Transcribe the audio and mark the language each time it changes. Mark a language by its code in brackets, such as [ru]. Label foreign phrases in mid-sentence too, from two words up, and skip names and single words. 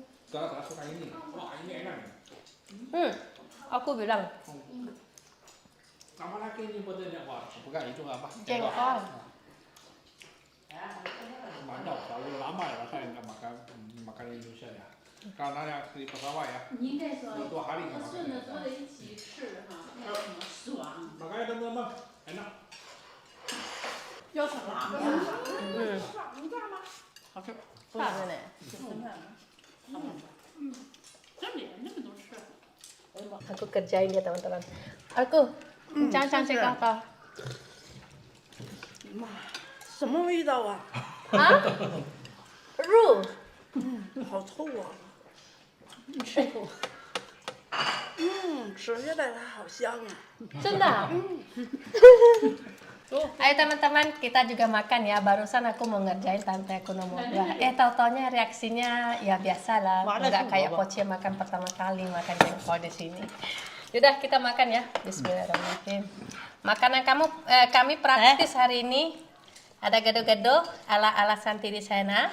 [id] Saya suka ini. Wah, ini enak. Aku bilang. Sama lagi ini buatnya wah, bukan itu apa? Jengkol. Banyak, terlalu lama ya saya nggak makan Indonesia ya. Karena ya di pesawat ya. [zh] 你应该说 [id] 2 hari nggak makan. [zh] 顺着坐在一起吃哈，那什么爽。 [id] Makanya teman-teman enak. [zh] 要什么？能炸吗？好吃。炸的呢。这连那个都吃。 [id] Aku kerjain ya teman-teman. Aku jangan apa? [zh] 妈，什么味道啊？啊？肉。好臭啊！吃。吃下来它好香啊！ [id] 真的？Ayo teman-teman, kita juga makan ya. Barusan aku mau ngerjain tante aku nomor 2. Tau-taunya reaksinya ya biasa lah. Nggak kayak Poce makan pertama kali makan jengkol di sini. Yaudah kita makan ya. Bismillahirrahmanirrahim. Makanan kami praktis hari ini ada gado-gado ala Santi di sana.